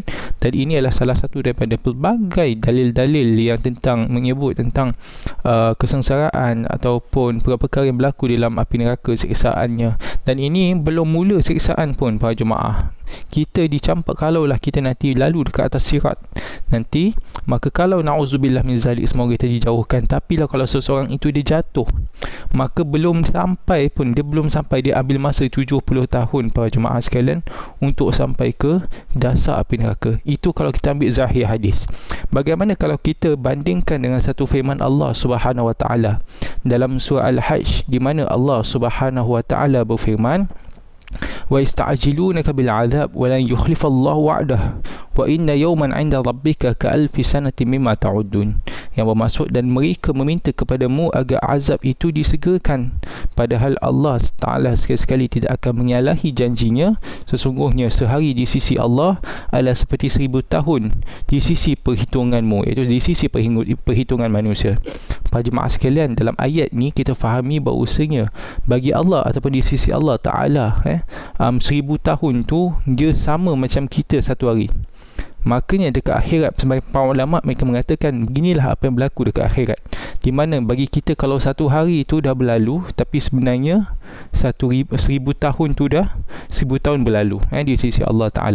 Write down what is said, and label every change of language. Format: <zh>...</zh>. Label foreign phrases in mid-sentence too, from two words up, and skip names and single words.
<ms>Dan ini adalah salah satu daripada pelbagai dalil-dalil yang menyebut tentang kesengsaraan ataupun perkara-perkara yang berlaku dalam api neraka, siksaannya. Dan ini belum mula siksaan pun, para jemaah. Kita dicampak, kalaulah kita nanti lalu dekat atas sirat nanti, maka kalau</ms> <ar>نعوذ بالله من ذلك,</ar> <ms>semoga kita dijauhkan. Tapi lah kalau seseorang itu dia jatuh, maka belum sampai dia ambil masa 70 tahun, para jemaah sekalian, untuk sampai ke dasar api neraka. Itu kalau kita ambil zahir hadis. Bagaimana kalau kita bandingkan dengan satu firman Allah</ms> <ar>سبحانه وتعالى</ar> <ms>dalam surah Al-Hajj, di mana Allah</ms> <ar>سبحانه وتعالى</ar> <ms>berfirman,</ms> <ar>ويستعجلونك بالعذاب ولن يخلف الله وعده وإن يوما عند ربك كألف سنة مما تعدون.</ar> <ms>Yang bermaksud, dan mereka meminta kepadamu agar azab itu disegerakan, padahal Allah Ta'ala sekali-sekali tidak akan menyalahi janjinya. Sesungguhnya sehari di sisi Allah adalah seperti 1000 tahun di sisi perhitunganmu, iaitu di sisi perhitungan manusia. Para jemaah sekalian, dalam ayat ni kita fahami bahawasanya bagi Allah ataupun di sisi Allah Ta'ala 1000 tahun tu dia sama macam kita satu hari. Makanya dekat akhirat, sebagai para ulama mereka mengatakan beginilah apa yang berlaku dekat akhirat, di mana bagi kita kalau satu hari itu dah berlalu, tapi sebenarnya 1000 tahun tu dah 1000 tahun berlalu di sisi Allah Ta'ala.</ms>